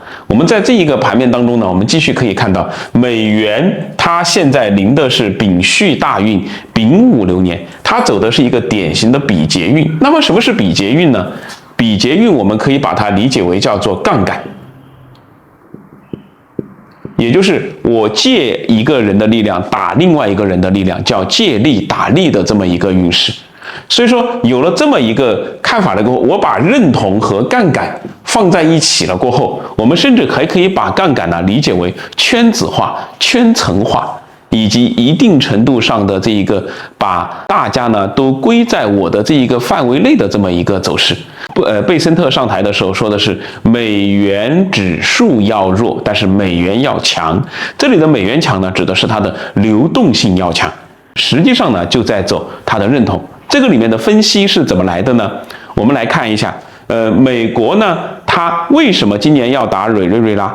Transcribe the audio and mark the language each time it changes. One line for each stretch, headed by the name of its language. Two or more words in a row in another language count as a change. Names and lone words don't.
Chinese: 我們在這一個盤面當中呢，我們繼續可以看到美元它現在臨的是丙戌大運，丙午流年，它走的是一個典型的比劫運。那麼什麼是比劫運呢？比劫運我們可以把它理解為叫做槓桿。也就是我借一個人的力量打另外一個人的力量，叫借力打力的這麼一個運勢。所以說有了這麼一個看法了過後，我把認同和槓桿放在一起了過後，我們甚至還可以把槓桿呢理解為圈子化、圈層化，以及一定程度上的這一個把大家呢都歸在我的這一個範圍內的這麼一個走勢。貝森特上台的時候說的是美元指數要弱，但是美元要強。這裡的美元強呢，指的是它的流動性要強，實際上呢就在走它的認同。這個裡面的分析是怎麼來的呢？我們來看一下，美國呢，它為什麼今年要打委內瑞拉？